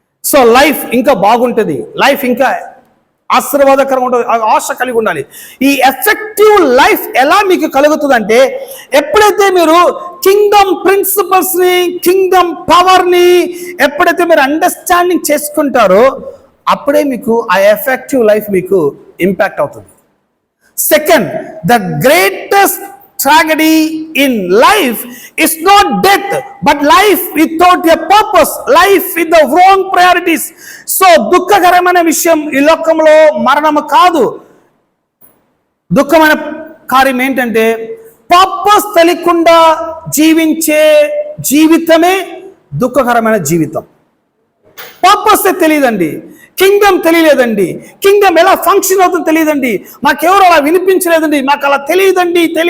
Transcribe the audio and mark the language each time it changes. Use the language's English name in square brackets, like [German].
[Telugu] So life ఇంకా బాగుంటుంది, life ఇంకా ఆశీర్వాదకరంగా ఉంటుంది, ఆశ కలిగి ఉండాలి. ఈ ఎఫెక్టివ్ లైఫ్ ఎలా మీకు కలుగుతుందంటే ఎప్పుడైతే మీరు కింగ్డమ్ ప్రిన్సిపల్స్ని, కింగ్డమ్ పవర్ని ఎప్పుడైతే మీరు అండర్స్టాండింగ్ చేసుకుంటారో అప్పుడే మీకు ఆ ఎఫెక్టివ్ లైఫ్ మీకు ఇంపాక్ట్ అవుతుంది. [English] Second, the greatest tragedy in life is not death but life without a purpose, life with the wrong priorities. [Telugu] So దుఃఖకరమైన విషయం ఈ లోకంలో మరణము కాదు. దుఃఖమైన కార్యం ఏంటంటే పర్పస్ తెలియకుండా జీవించే జీవితమే దుఃఖకరమైన జీవితం. పర్పస్ తెలియదండి, కింగ్డమ్ తెలియలేదండి, కింగ్డమ్ ఎలా ఫంక్షన్ అవుతుందో తెలియదండి, మాకెవరు అలా వినిపించలేదండి, మాకు అలా తెలియదండి.